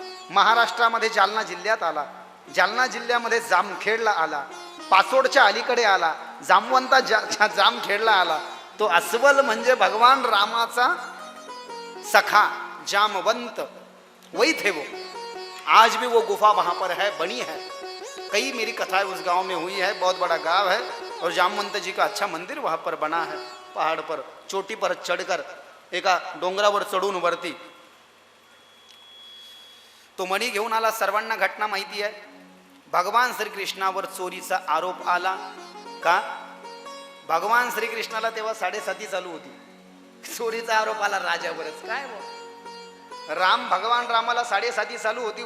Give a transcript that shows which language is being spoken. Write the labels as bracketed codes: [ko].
[mr] महाराष्ट्रामध्ये जालना जिल्ह्यात आला. जालना जिल्ह्यामध्ये जामखेडला आला. पाचोडच्या अलीकडे आला. जामवंता जामखेडला आला. तो अस्वल म्हणजे भगवान रामाचा सखा जामवंत, वही थे वो. [hi] आज भी वो गुफा वहाँ पर है, बनी है. कई मेरी कथाएं उस गांव में हुई है. बहुत बड़ा गांव है और जामवंत जी का अच्छा मंदिर वहाँ पर बना है. पहाड़ पर चोटी पर चढ़कर एका डोंगरावर चढून वरती [mr] तो मणी घेऊन आला. सर्वांना घटना माहिती आहे. भगवान श्रीकृष्णावर चोरीचा आरोप आला. का? भगवान श्रीकृष्णाला तेव्हा 7.5 चालू होती. चोरीचा आरोप आला राजावरच. काय भगवान रामाला 7.5 चालू होती.